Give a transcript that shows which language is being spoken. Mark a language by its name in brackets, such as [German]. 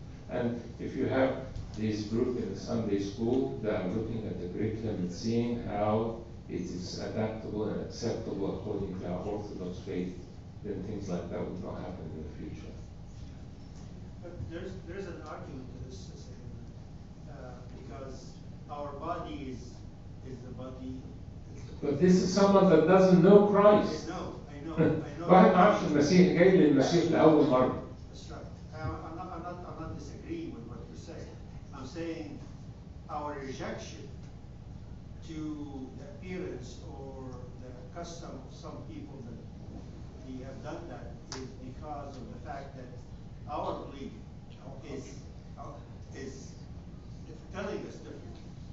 [English] And if you have this group in the Sunday school that are looking at the curriculum and seeing how it is adaptable and acceptable according to our Orthodox faith, then things like that would not happen in the future. But there's an argument to this, because our body is the body. But this is someone that doesn't know Christ. I know. [Arabic] واحد ما عرفش المسيح جاي للمسيح لأول مرة. [English] That's right. I'm not disagreeing with what you're saying. I'm saying our rejection to the appearance or the custom of some people that we have done that is because of the fact that our belief is telling us differently.